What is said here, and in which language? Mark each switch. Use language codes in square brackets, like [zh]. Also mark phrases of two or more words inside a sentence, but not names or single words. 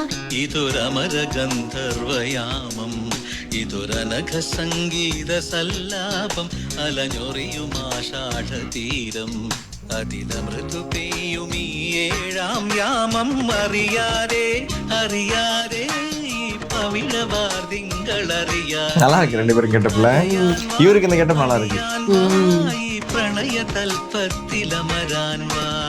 [ml] ഇതൊരമര ഗന്ധർവയാമം ഇതൊരനഘ സംഗീത സല്ലാപം അലഞ്ഞൊറിയുമാഷാഢതീരം അതിലമൃദു പെയ്യും ഈ ഏഴാം യാമം അറിയാതെ അറിയാതെ ഈ പവിഴവാർ തിങ്കളറിയാതെ [ta] நல்லா இருக்கு ரெண்டு பேரும் கெட்டப்ல இவருக்கு இந்த கெட்டப் நல்லா இருக்கு [ml] ഈ പ്രണയ തൽപ്പത്തിലമരാൻ വാ